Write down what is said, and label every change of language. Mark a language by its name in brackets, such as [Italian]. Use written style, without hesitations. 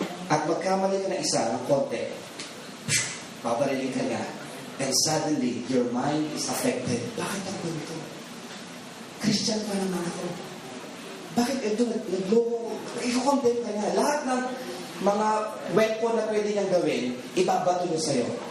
[Filipino] At magkamali ka na isa ng konti, babarilin ka niya. [English] And suddenly, your mind is affected. [Filipino] Bakit ako ito? Christian pa naman ako. Bakit ito? Nagloko? Iko-condemn ka niya. Lahat ng mga weapon na pwede niyang gawin, ibabato niya sa'yo.